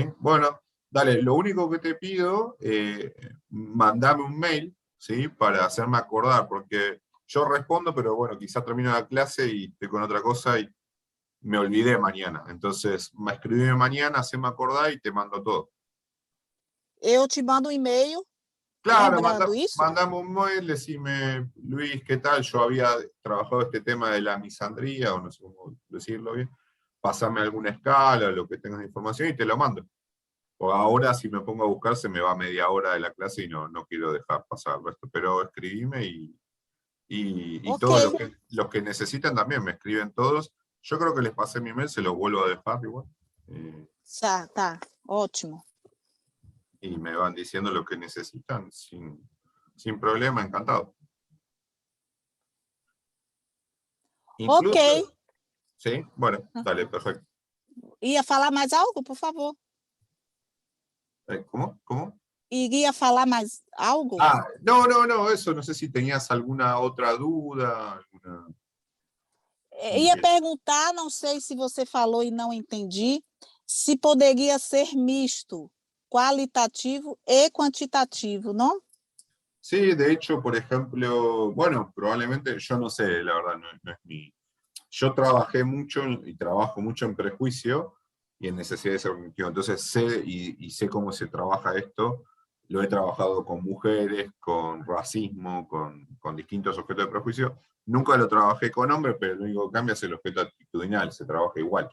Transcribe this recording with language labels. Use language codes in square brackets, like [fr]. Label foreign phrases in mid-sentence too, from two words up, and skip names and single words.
[es] Bueno, dale, lo único que te pido, mandame un mail, ¿sí? Para hacerme acordar, porque yo respondo, pero bueno, quizás termino la clase y estoy con otra cosa y me olvidé mañana. Entonces, me escribime mañana, haceme acordar y te mando todo. [pt] Eu te mando um e-mail Claro, lembrando isso. [es] mandame un mail, decime, Luis, ¿qué tal? Yo había trabajado este tema de la misandría, o no sé cómo decirlo bien. Pásame alguna escala, lo que tengas de información y te lo mando. O ahora si me pongo a buscar se me va media hora de la clase y no quiero dejar pasar el resto. Pero escribime y Ok. todo los que necesitan también me escriben todos. Yo creo que les pasé mi mail, se los vuelvo a dejar igual. [pt] Tá, ótimo. [es] Y me van diciendo lo que necesitan sin problema, encantado. Incluso, Ok. ¿sí? Bueno, dale, perfecto. [pt] Ia falar mais algo, por favor? [es] ¿Cómo? ¿Cómo? [pt] Iria falar mais algo? [es] No, eso, no sé si tenías alguna otra duda. Alguna... [pt] Ia perguntar, não sei se você falou e não entendi, se poderia ser misto, qualitativo e quantitativo, [es] ¿no? Sí, de hecho, por ejemplo, bueno, probablemente, yo no sé, la verdad, no es mi... Yo trabajé mucho y trabajo mucho en prejuicio y en necesidad de ser cognitivo, entonces sé y sé cómo se trabaja esto, lo he trabajado con mujeres, con racismo, con distintos objetos de prejuicio, nunca lo trabajé con hombres, pero lo único que cambia es el objeto actitudinal, se trabaja igual.